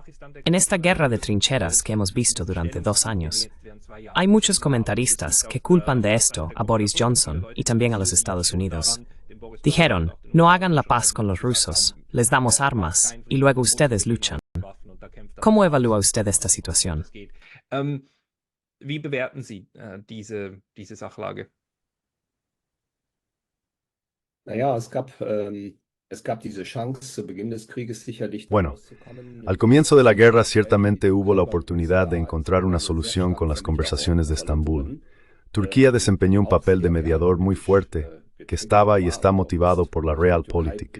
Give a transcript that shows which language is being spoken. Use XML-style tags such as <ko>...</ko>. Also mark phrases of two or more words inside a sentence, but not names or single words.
<es>En esta guerra de trincheras que hemos visto durante 2 años, hay muchos comentaristas que culpan de esto a Boris Johnson y también a los Estados Unidos. Dijeron, no hagan la paz con los rusos, les damos armas y luego ustedes luchan. ¿Cómo evalúa usted esta situación?</es> <de>Wie bewerten Sie diese Sachlage?</de> <es>Bueno, al comienzo de la guerra ciertamente hubo la oportunidad de encontrar una solución con las conversaciones de Estambul. Turquía desempeñó un papel de mediador muy fuerte, que estaba y está motivado por la Realpolitik.</es>